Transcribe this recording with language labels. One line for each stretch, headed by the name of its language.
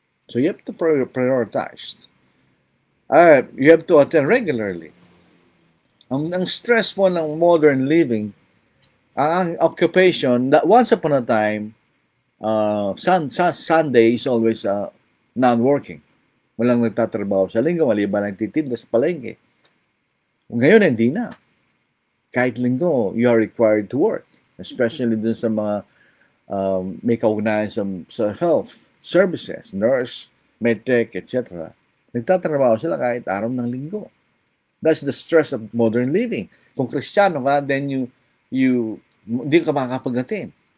English: So you have to prioritize. You have to attend regularly.
Filipino: Ang stress mo ng
English: modern living, ang occupation, that once upon a time, Sunday is always non-working.
Filipino: Walang nagtatrabaho sa linggo, maliban ang titinda sa palengke. Ngayon, hindi na. Kahit linggo,
English: you are required to work. Especially
Filipino: dun sa mga may kaugnayan sa
English: health services, nurse, medtech, etc.
Filipino: Nagtatrabaho sila kahit araw ng linggo.
English: That's the stress of modern living.
Filipino: Kung Kristiyano ka, then hindi ka makakapag-attend.